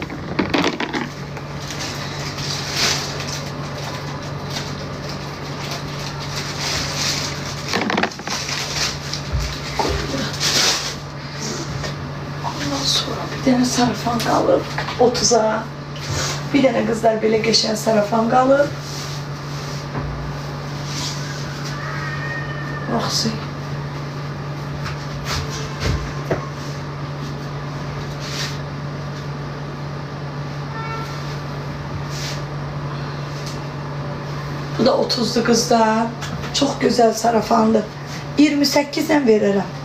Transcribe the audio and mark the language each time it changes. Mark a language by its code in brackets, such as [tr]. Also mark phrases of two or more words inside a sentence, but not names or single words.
[az] Ondan sonra bir dənə sarafan qalıb 30'a. Bir dənə qızlar belə geçən sarafan qalıb. Baxsın. [tr] Bu da 30'lu kızlar. Çok güzel sarafandı. 28'den veririm.